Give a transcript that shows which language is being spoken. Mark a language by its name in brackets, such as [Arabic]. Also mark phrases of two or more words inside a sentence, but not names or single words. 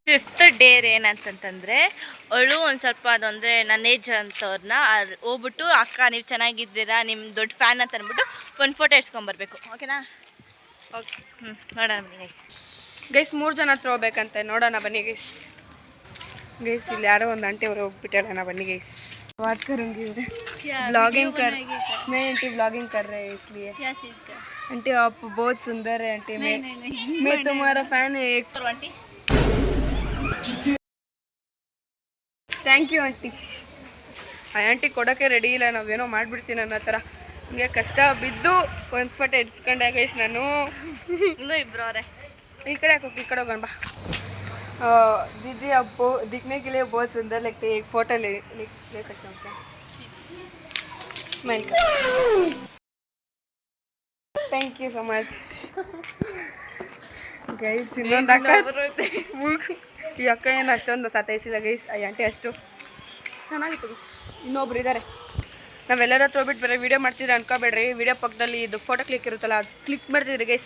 [English] fifth dare [Kannada] ಏನಂತಂತಂದರೆ, ಅವಳು ಒಂದು ಸ್ವಲ್ಪ ಅದಂದರೆ ನನ್ನ ಏಜ್ ಅಂತವ್ರನ್ನ ಹೋಗ್ಬಿಟ್ಟು, ಅಕ್ಕ ನೀವು ಚೆನ್ನಾಗಿದ್ದೀರಾ, ನಿಮ್ಮ ದೊಡ್ಡ ಫ್ಯಾನ್ ಅಂತ ಅಂದ್ಬಿಟ್ಟು ಒಂದು ಫೋಟೋ ಇಡ್ಸ್ಕೊಂಬರ್ಬೇಕು. ಓಕೆನಾ? ಓಕೆ, ನೋಡೋಣ ಬನ್ನಿ ಗೈಸ್. ಗೈಸ್ 3 ಜನ ಹತ್ರ ಹೋಗ್ಬೇಕಂತೆ, ನೋಡೋಣ ಬನ್ನಿ ಗೈಸ್. ಇಲ್ಲಿ ಯಾರೋ ಒಂದು ಆಂಟಿ ಅವರು ಹೋಗ್ಬಿಟ್ಟಾರ. [Hindi] ಬನ್ನಿ गैस, बात करूँगी ब्लॉगिंग कर मैं आंटी ब्लॉगिंग कर रहे हैं इसलिए। क्या चीज़ का? आंटी आप बहुत सुंदर है आंटी। मैं तुम्हारा फैन है एक आंटी। [English] thank you aunty. [Kannada] ಆಂಟಿ ಕೊಡೋಕ್ಕೆ ರೆಡಿ ಇಲ್ಲ, ನಾವೇನೋ ಮಾಡಿಬಿಡ್ತೀನಿ ಅನ್ನೋ ಥರ. ಹಿಂಗೆ ಕಷ್ಟ ಬಿದ್ದು ಒಂದು ಫೋಟೋ ಇಡ್ಸ್ಕೊಂಡೆ ಗೈಸ್ ನಾನು. ಇನ್ನೂ ಇಬ್ರು ಅವರೇ. ಈ ಕಡೆ ಹಾಕೋಕೆ ಈ ಕಡೆ ಹೋಗೋಣ ಬಾ. [Hindi] दीदी अब दिखने के लिए बहुत सुंदर लगते हैं, एक फोटो ले सकते हैं क्या? [English] smile thank you so much ಗೈಸ್. [Kannada] ಇನ್ನೊಂದು ಅಕ್ಕ ಈ ಅಕ್ಕ ಏನು ಅಷ್ಟೊಂದು ಸತಾಯಿಸಿಲ್ಲ ಗೈಸ್. ಈ ಆಂಟಿ ಅಷ್ಟು ಚೆನ್ನಾಗಿತ್ತು. ಇನ್ನೊಬ್ರು ಇದ್ದಾರೆ. ನಾವೆಲ್ಲರ ಹತ್ರ ಹೋಗ್ಬಿಟ್ಟು ಬೇರೆ ವೀಡಿಯೋ ಮಾಡ್ತಿದ್ರೆ ಅನ್ಕೋಬೇಡ್ರಿ. ವೀಡಿಯೋ ಪಕ್ಕದಲ್ಲಿ ಇದು [English] photo click [Kannada] ಇರುತ್ತಲ್ಲ, ಅದು ಕ್ಲಿಕ್ ಮಾಡ್ತಿದ್ರಿ ಗೈಸ್.